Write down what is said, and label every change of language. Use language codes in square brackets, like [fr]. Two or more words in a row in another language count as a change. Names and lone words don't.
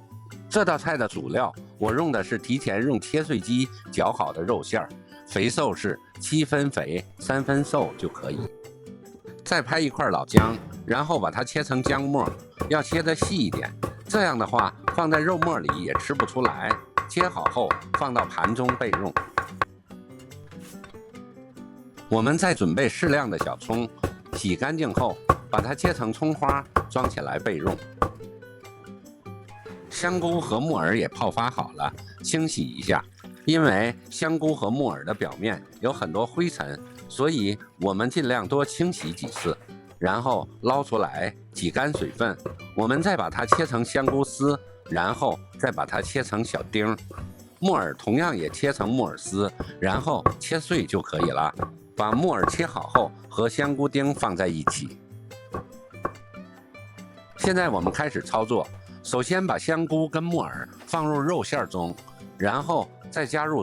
[zh] 這道菜的主料我用的是提前用切碎机绞好的肉馅，肥瘦是7分肥3分瘦就可以。再拍一塊老薑，然後把它切成姜末，要切得細一點，這樣的話放在肉末裡也吃不出来。切好後放到盤中備用。我們再準備適量的小蔥，洗乾淨後把它切成蔥花，裝起來備用。香菇和木耳也泡发好了，清洗一下，因為香菇和木耳的表面有很多灰塵，所以我們盡量多清洗幾次，然後撈出來擠乾水分。我們再把它切成香菇絲，然後再把它切成小丁，木耳同樣也切成木耳絲，然後切碎就可以了。把木耳切好後和香菇丁放在一起。現在我們開始操作，首先把香菇跟木耳放入肉馅中，然後再加入